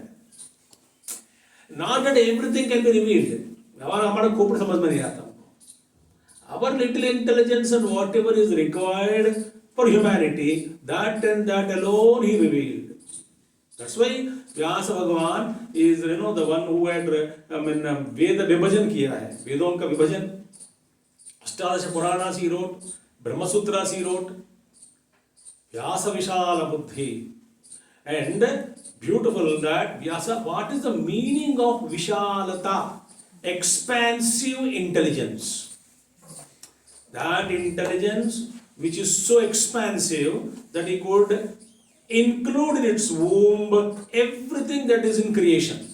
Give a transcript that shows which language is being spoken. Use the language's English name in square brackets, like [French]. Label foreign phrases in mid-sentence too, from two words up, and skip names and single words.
[English] Not that everything can be revealed. Our little intelligence and whatever is required for humanity, that and that alone he revealed. That's why Vyasa Bhagavan is the one who had [Hindi] वेद विभाजन किया है. वेदों का विभाजन. [English] Ashtadasha Puranas he wrote, Brahma Sutras he wrote, [Sanskrit] व्यास विशाल बुद्धि. [English] And beautiful that Vyasa, what is the meaning of Vishalata? Expansive intelligence. That intelligence which is so expansive that he could include in its womb everything that is in creation.